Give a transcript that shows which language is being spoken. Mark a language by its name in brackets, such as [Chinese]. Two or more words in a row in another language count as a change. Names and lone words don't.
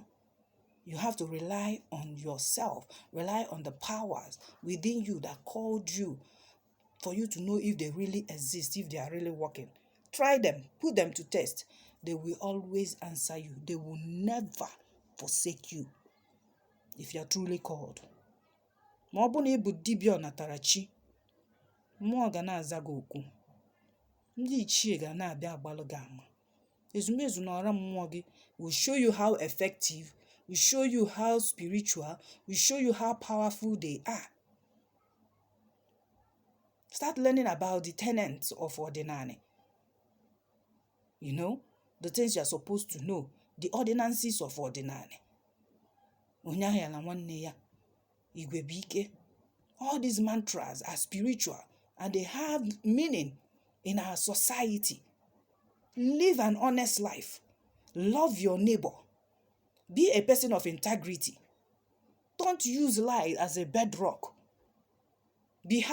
[English] You have to rely on yourself. Rely on the powers within you that called you, for you to know if they really exist, if they are really working. Try them. Put them to test. They will always answer you. They will never forsake you. If you are truly called. [Igbo] Ma ọ bụ na ịbụ dibịa ọnatara chi, mmụọ ga na-aza gị okwu. Ndị ichie ga na-abịa agbalụ gị ama. Ezumezu na ọra mmụọ gị [English] will show you how effective, will show you how spiritual, will show you how powerful they are. Start learning about the tenets of Ọdịnanị. The things you are supposed to know, the ordinances of Ọdịnanị. [Igbo] Onyahia na nwanne ya, Igwe bụ ike. [English] All these mantras are spiritual and they have meaning in our society. Live an honest life. Love your neighbor. Be a person of integrity. Don't use lies as a bedrock.